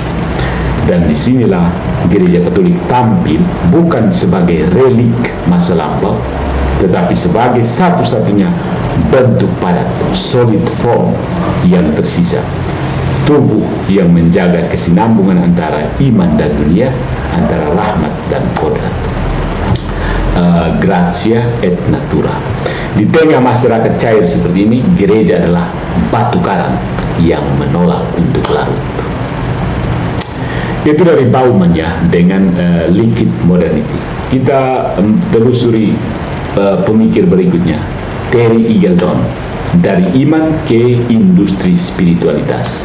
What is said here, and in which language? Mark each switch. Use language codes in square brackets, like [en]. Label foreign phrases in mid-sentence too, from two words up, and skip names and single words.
[id] Dan disinilah gereja Katolik tampil bukan sebagai relik masa lampau, tetapi sebagai satu-satunya bentuk padat, [en] solid form [id] yang tersisa, tubuh yang menjaga kesinambungan antara iman dan dunia, antara rahmat dan kodrat. [la] Gratia et natura. [id] Di tengah masyarakat cair seperti ini, gereja adalah batu karang yang menolak untuk larut. Itu dari Bauman ya, dengan [en] liquid modernity. [id] Kita telusuri pemikir berikutnya, Terry Eagleton, dari iman ke industri spiritualitas.